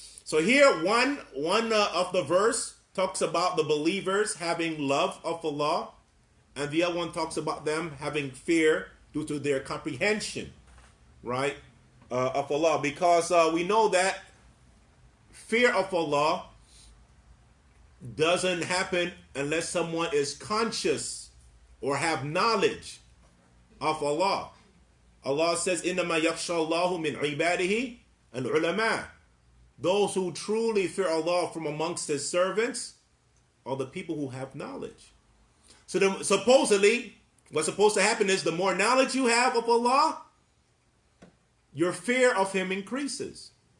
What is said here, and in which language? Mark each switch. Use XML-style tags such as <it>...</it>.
<en>So here, one of the verse talks about the believers having love of Allah, and the other one talks about them having fear due to their comprehension, right, of Allah. Because we know that fear of Allah doesn't happen unless someone is conscious or have knowledge of Allah.</en> <ar>Allah says, إِنَّمَا يَخْشَى اللَّهُ مِنْ عِبَادِهِ الْعُلَمَاءِ.</ar> <en>Those who truly fear Allah from amongst His servants are the people who have knowledge. So supposedly, what's supposed to happen is the more knowledge you have of Allah, your fear of Him increases.</en>